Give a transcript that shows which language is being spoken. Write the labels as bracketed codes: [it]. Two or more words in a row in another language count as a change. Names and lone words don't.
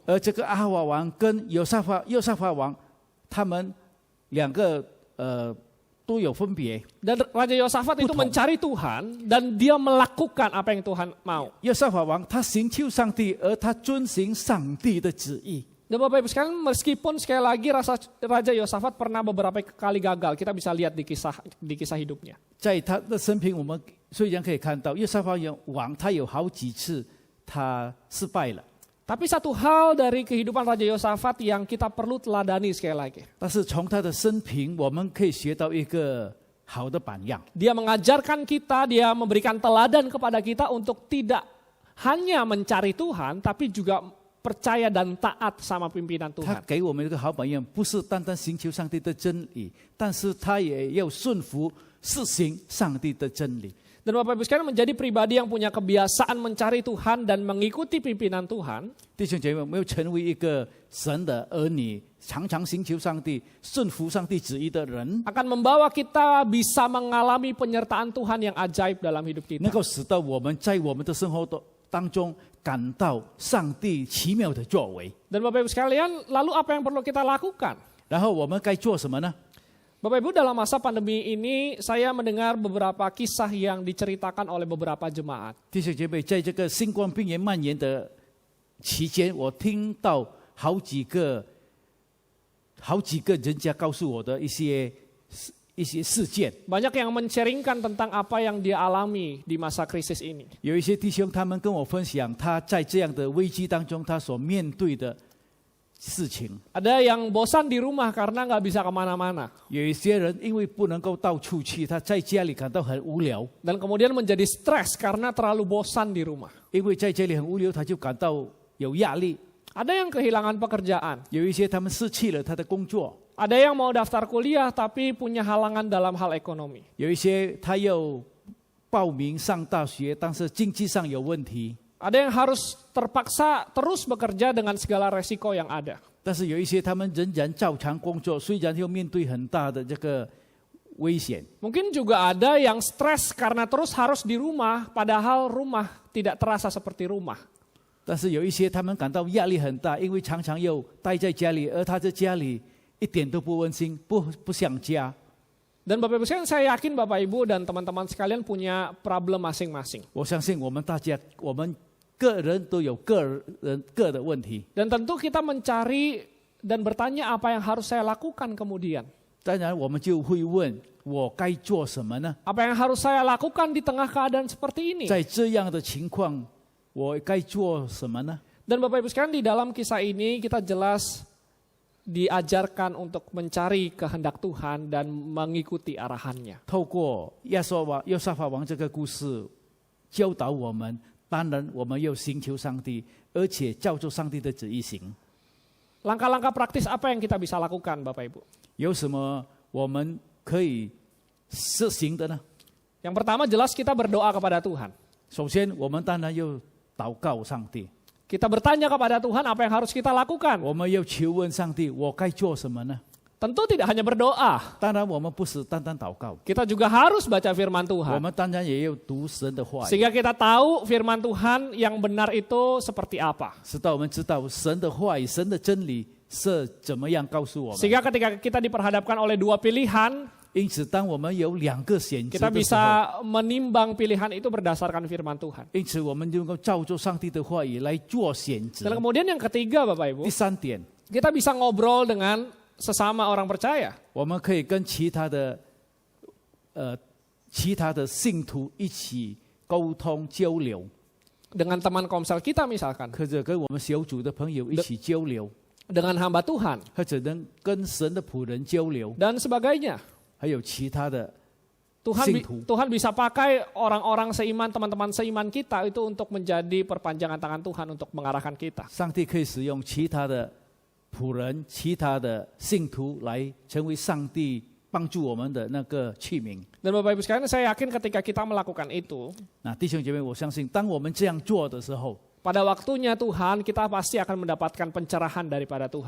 [zh] 而这个阿哈王跟约沙法王，他们2个都有分别。 [id] Dan Raja Yosafat itu mencari Tuhan dan dia melakukan apa yang Tuhan mau. [zh] 约沙法王他寻求上帝，而他遵行上帝的旨意。 [id] Dan Bapak Ibu sekalian, meskipun sekali lagi Raja Yosafat pernah beberapa kali gagal, kita bisa lihat di kisah hidupnya. [zh] 在他的生平，我们虽然可以看到约沙法王他有好几次他失败了。 [id] Tapi satu hal dari kehidupan Raja Yosafat yang kita perlu teladani sekali lagi. [zh] 但是从他的生平，我们可以学到一个好的榜样。 [id] Dia mengajarkan kita, dia memberikan teladan kepada kita untuk tidak hanya mencari Tuhan, tapi juga percaya dan taat sama pimpinan [zh] 他 [id] Tuhan. [zh] 给我们一个好榜样，不是单单寻求上帝的真理，但是他也要顺服实行上帝的真理。 [id] Dan Bapak Ibu sekalian menjadi pribadi yang punya kebiasaan mencari Tuhan dan mengikuti pimpinan Tuhan. [zh] 弟兄姐妹，我们要成为一个神的儿女，常常寻求上帝、顺服上帝旨意的人， [id] Akan membawa kita bisa mengalami penyertaan Tuhan yang ajaib dalam hidup [zh] 能 [id] kita. [zh] 够使到我们在我们的生活当中感到上帝奇妙的作为。 [id] Dan Bapak Ibu sekalian, lalu apa yang perlu kita lakukan? [zh] 然后我们该做什么呢？ [id] Bapak Ibu, dalam masa pandemi ini saya mendengar beberapa kisah yang diceritakan oleh beberapa jemaat. [zh] 弟兄姐妹，在这个新冠病炎蔓延的期间，我听到好几个人家告诉我的一些事件。 [id] Banyak yang men-sharingkan tentang apa yang dia alami di masa krisis ini. [zh] 有一些弟兄他们跟我分享他在这样的危机当中他所面对的事情。 [id] Ada yang bosan di rumah karena nggak bisa kemana-mana. [zh] 有一些人因为不能够到处去，他在家里感到很无聊， [id] Dan kemudian menjadi stres karena terlalu bosan di rumah. [zh] 因为在家里很无聊，他就感到有压力。 [id] Ada yang kehilangan pekerjaan. [zh] 有一些他们失去了他的工作， [id] Ada yang mau daftar kuliah tapi punya halangan dalam hal ekonomi. [zh] 有一些他要报名上大学，但是经济上有问题。 [id] Ada yang harus terpaksa terus bekerja dengan segala resiko yang ada. [zh] 但是有一些他们仍然照常工作，虽然要面对很大的这个危险。 [id] Mungkin juga ada yang stres karena terus harus di rumah, padahal rumah tidak terasa seperti rumah. [zh] 但是有一些他们感到压力很大，因为常常又待在家里，而他在家里一点都不温馨，不像家。 [id] Dan Bapak Ibu sekalian, saya yakin Bapak Ibu dan teman-teman sekalian punya problem masing-masing. [zh] 我相信我们大家，我们个人都有个的问题。 [id] Dan tentu kita mencari dan bertanya apa yang harus saya lakukan kemudian. [zh] 当然，我们就会问：我该做什么呢？ [id] Apa yang harus saya lakukan di tengah keadaan seperti ini? [zh] 在这样的情况，我该做什么呢？ [id] Dan Bapak Ibu sekalian, di dalam kisah ini kita jelas diajarkan untuk mencari kehendak Tuhan dan mengikuti arahannya. [zh] 透过约沙法王这个故事，教导我们，当然我们要寻求上帝，而且照着上帝的旨意行。 [id] Langkah-langkah praktis apa yang kita bisa lakukan, Bapak Ibu? [zh] 有什么我们可以实行的呢？ [id] Yang pertama jelas kita berdoa kepada Tuhan. [zh] 首先，我们当然要祷告上帝， [id] Kita bertanya kepada Tuhan apa yang harus kita lakukan. [zh] 我们要求问上帝：我该做什么呢？ [id] Tentu tidak hanya berdoa. [zh] 当然，我们不是单单祷告， [id] Kita juga harus baca firman [zh] 我 [id] Tuhan. [zh] 们当然也要读神的话语， [id] Sehingga kita tahu firman Tuhan yang benar itu seperti apa. [zh] 直到我们知道神的话语、神的真理是怎么样告诉我们。 [id] Sehingga ketika kita diperhadapkan oleh dua pilihan, [zh] 因此，当我们有两个选择 [id] kita [zh] 的时候， [id] bisa menimbang pilihan itu berdasarkan firman Tuhan. [zh] 因此我们就能够照着上帝的话语来做选择 [id] Dan。kemudian yang ketiga, Bapak Ibu, [zh] 第三点， [id] kita bisa ngobrol dengan sesama orang percaya. [zh] 我们可以跟其他的信徒一起沟通交流， [id] Dengan teman komsel kita misalkan, [zh] 或者跟我们小组的朋友一起交流， [id] dengan hamba Tuhan, [zh] 或者能跟神的仆人交流， [id] dan sebagainya. [zh] 还有其他的 [id] Tuhan [zh] 信徒。 [id] Tuhan bisa pakai orang-orang seiman, teman-teman seiman kita itu untuk menjadi perpanjangan tangan Tuhan untuk mengarahkan kita. [zh] 上帝可以使用其他的仆人、其他的信徒来成为上帝帮助我们的那个器皿。 [id] Dan Bapak Ibu sekalian, saya yakin ketika kita melakukan itu, [zh] 那弟兄姐妹，我相信当我们这样做的时候， [id] pada waktunya Tuhan, kita pasti akan mendapatkan pencerahan daripada Tuhan.